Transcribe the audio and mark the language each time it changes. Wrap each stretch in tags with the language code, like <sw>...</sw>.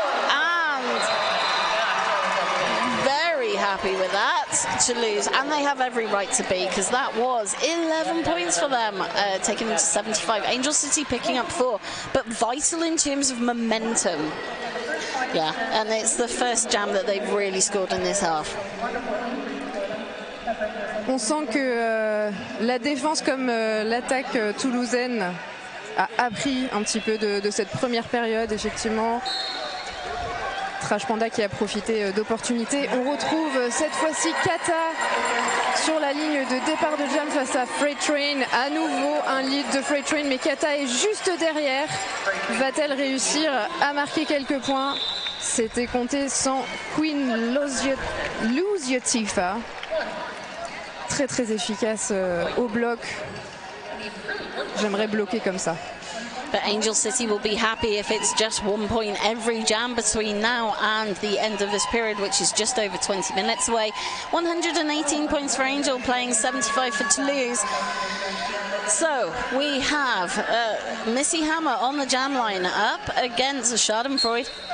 <en>And very happy with that, Toulouse, and they have every right to be, because that was 11 points for them, taking them to 75. Angel City picking up 4, but vital in terms of momentum. Yeah, and it's the first jam that they've really scored in this half.</en> <fr>On sent que la défense comme l'attaque toulousaine a appris un petit peu de cette première période, effectivement. Trash Panda qui a profité d'opportunités. On retrouve cette fois-ci Kata sur la ligne de départ de jam face à Freight Train. À nouveau un lead de Freight Train, mais Kata est juste derrière. Va-t-elle réussir à marquer quelques points? C'était compté sans Queen Luziotifa. Très très efficace au bloc. J'aimerais bloquer comme ça.</fr> <en>But Angel City will be happy if it's just 1 point every jam between now and the end of this period, which is just over 20 minutes away. 118 points for Angel, playing 75 for Toulouse. So we have Missy Hammer on the jam line up against Schadenfreude.</en>